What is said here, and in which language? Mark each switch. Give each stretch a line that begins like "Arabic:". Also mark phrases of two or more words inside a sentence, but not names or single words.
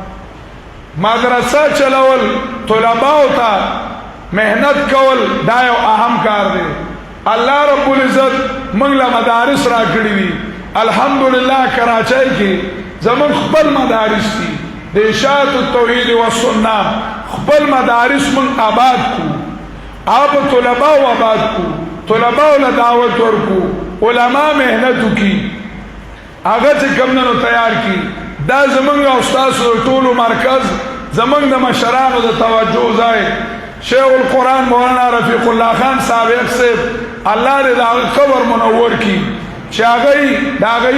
Pashto: مدرسه چلول طلباو ته محنت کول دا یو اهم کار دی
Arabic: الله رب العزت
Pashto: موږ له مدارس راکړي دي الحمدلله کراچۍ کې زموږ خپل مدارس دي د اشاعت التوحید والسنه خپل مدارس موږ آباد کو آپ طلباء آباد کو طلباء له دعوت ورکو علماء محنت کی هغه چې کمنو تیار کی دا زمونږ او تاسو ټولو مرکز زمونږ د مشرانو د توجه ځای شیخ القرآن مولانا رفیق الله خان صاحب صاحب الله دې دا قبر منور کی چې هغه د هغه